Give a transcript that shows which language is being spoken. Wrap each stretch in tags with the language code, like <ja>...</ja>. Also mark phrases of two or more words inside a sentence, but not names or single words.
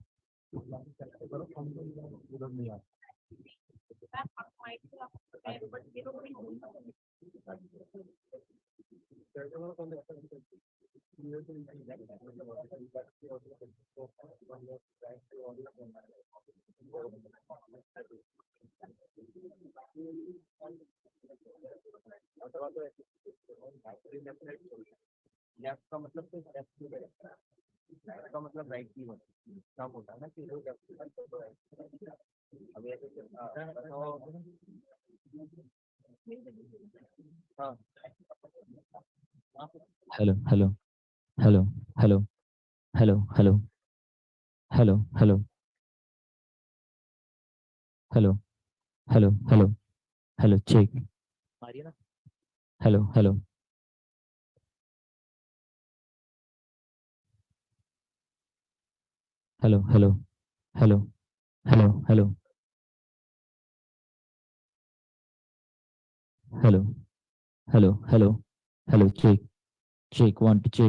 <hi>लेफ्ट का मतलब तो लेफ्ट का मतलब राइट की काम होता है ना कि अभी ऐसे हाँ</hi> <en>Hello, hello, hello, hello, hello, hello, hello, hello, hello, hello, hello, hello, check.</en> <hi>आ रही है ना</hi> <en>Hello, hello, hello, hello, hello, hello, hello, hello, hello, hello, hello, check, check, one to check.</en>